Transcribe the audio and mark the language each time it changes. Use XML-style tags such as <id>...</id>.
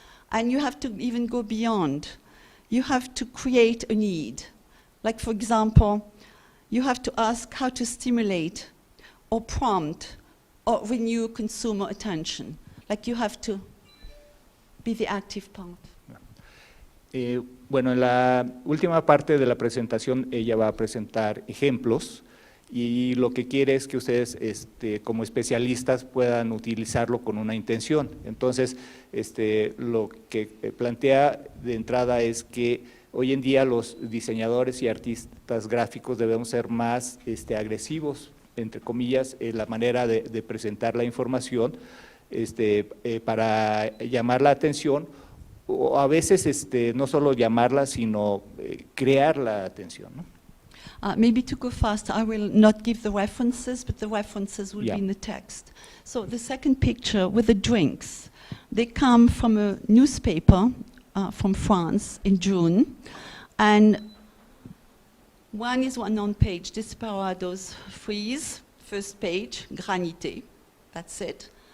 <en>And you have to even go beyond. You have to create a need. Like, for example, you have to ask how to stimulate or prompt or renew consumer attention. Like, you have to be the active part.</en> <es>Bueno, en la última parte de la presentación ella va a presentar ejemplos y lo que quiere es que ustedes como especialistas puedan utilizarlo con una intención. Entonces, lo que plantea de entrada es que hoy en día los diseñadores y artistas gráficos debemos ser más agresivos, entre comillas, en la manera de presentar la información para llamar la atención, o a veces no solo llamarla, sino crear la atención, ¿no?</es> <en>Maybe to go faster, I will not give the references, but the references will be in the text. So the second picture with the drinks, they come from a newspaper from France in June, and one is one on page, Desperados Freeze, first page, Granité, that's it.</en>